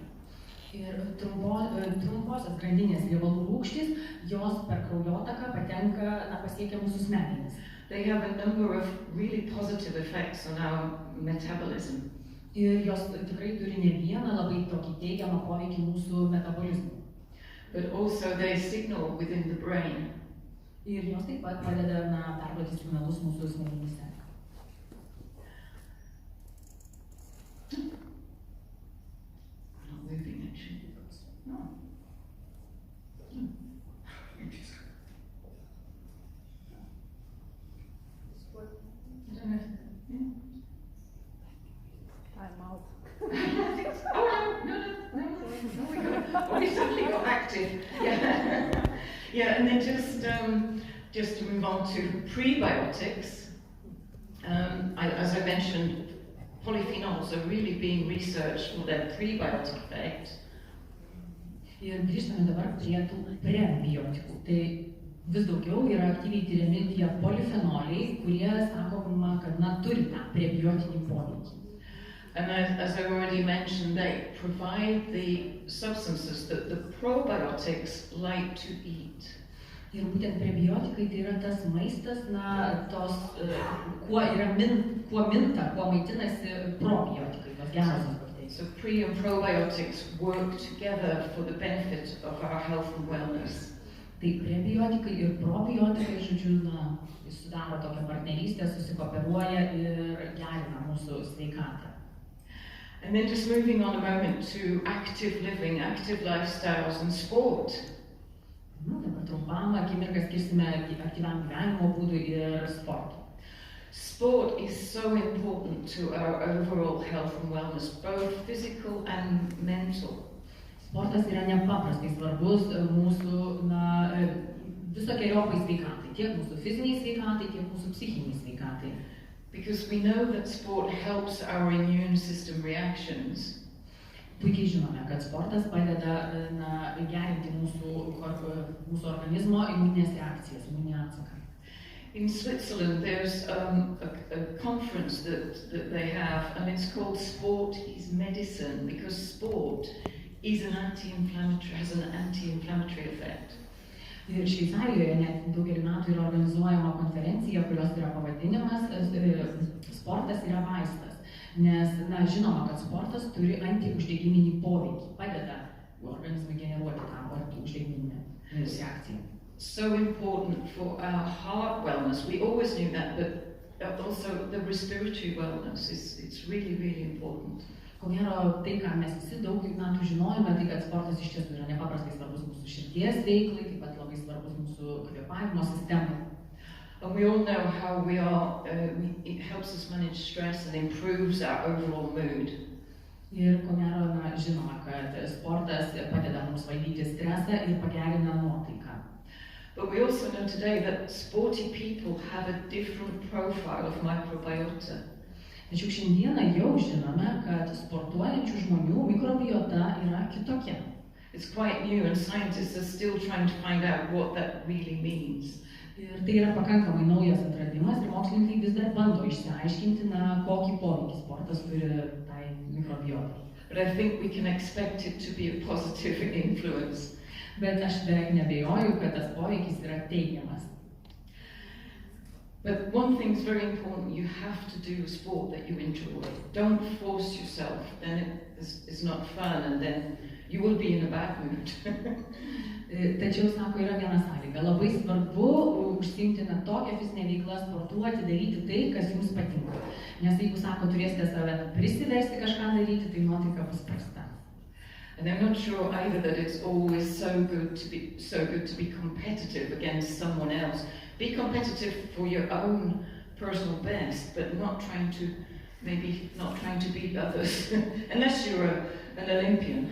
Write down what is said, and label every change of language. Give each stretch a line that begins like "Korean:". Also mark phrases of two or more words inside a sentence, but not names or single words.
Lithuanian: Ir trumposios grandinės riebalų rūgštys, jos per kraujotaką patenka, pasiekia mūsų smegenis.
English: They have a number of really positive effects on our metabolism.
Lithuanian: Ir jos tikrai turi ne vieną labai tokį teigiamą poveikį mūsų metabolizmui.
English: But also they signal within the brain.
Lithuanian: Ir jos taip pat padeda perduoti signalus mūsų smegenyse.
English: Not moving actually. No. I'm out. Oh, we suddenly got active. Yeah, yeah, and then just to move on to prebiotics. As I mentioned, polyphenols are really being researched for their prebiotic effect.
Lithuanian: Ir grįžtame dabar prie tų prebiotikų. Tai vis daugiau yra aktyviai tyriami tie polifenoliai, kurie sakoma, kad turi tą prebiotinį poveikį.
English: And as I already mentioned, they provide the substances that the probiotics like to eat.
Lithuanian: Ir būtent prebiotikai tai yra tas maistas, kuo maitinasi probiotikai, tos gerosios bakterijos.
English: So pre and probiotics work together for the benefit of our health and wellness.
Lithuanian: Tai prebiotikai ir probiotikai, sudaro tokią partnerystę, susikooperuoja ir gerina mūsų sveikatą.
English: And then just moving on a moment to active living, active lifestyles and sport.
Lithuanian: Dabar trumpam akimirką skirsime aktyviam gyvenimo būdui ir sportui.
English: Sport is so important to our overall health and wellness, both physical and mental.
Lithuanian: Sportas yra nepaprastai svarbus mūsų visokeriopai sveikatai, tiek mūsų fiziniai sveikatai, tiek mūsų psichiniai sveikatai.
English: Because we know that sport helps our immune system reactions.
Lithuanian: Puikiai žinome, kad sportas padeda gerinti mūsų organizmo imuninės reakcijas, imuninį atsaką.
English: In Switzerland, there's a conference that they have, and it's called Sport is Medicine, because sport is has an anti-inflammatory effect.
Lithuanian: Ir Šveicarijoje net daugelį metų yra organizuojama konferencija, kurios yra pavadinimas Sportas yra vaistas. Nes, žinoma, kad sportas turi antiuždegiminį poveikį, padeda organizmui generuoti tą antiuždegiminę reakciją.
English: So important for our heart wellness. We always knew that, but also the respiratory wellness it's really, really important.
Lithuanian: Ko gero, tai, ką mes visi daug metų žinojome, tai kad sportas iš tiesų yra nepaprastai svarbus mūsų širdies veiklai, taip pat labai svarbus mūsų kvėpavimo sistemai.
English: And we all know how we are, it helps us manage stress and improves our overall mood.
Lithuanian: Ir ko gero, žinoma, kad sportas padeda mums valdyti stresą ir pagerina nuotaiką.
English: But we also know today that sporty people have a different profile of microbiota.
Lithuanian: Tačiau šiandieną jau žinome, kad sportuojančių žmonių mikrobiota yra kitokia.
English: It's quite new and scientists are still trying to find out what that really means.
Lithuanian: Ir tai yra pakankamai naujas atradimas ir mokslininkai vis dar bando išsiaiškinti, kokį poveikį sportas turi tai mikrobiotai.
English: But I think we can expect it to be a positive influence.
Lithuanian: Bet aš beveik nebejoju, kad tas poveikis yra teigiamas.
English: But one thing is very important, you have to do a sport that you enjoy. Don't force yourself, then it's not fun and then you will be in a bad mood.
Lithuanian: Tačiau, sako, yra viena sąlyga. Labai svarbu užsiimti tokią fizinę veiklą, sportuoti, daryti tai, kas jums patinka. Nes jeigu, sako, turėsite save prisiversti kažką daryti, tai nuotaika bus prasta.
English: And I'm not sure either that it's always so good to be competitive against someone else. Be competitive for your own personal best, but not trying to beat others, unless you're an Olympian.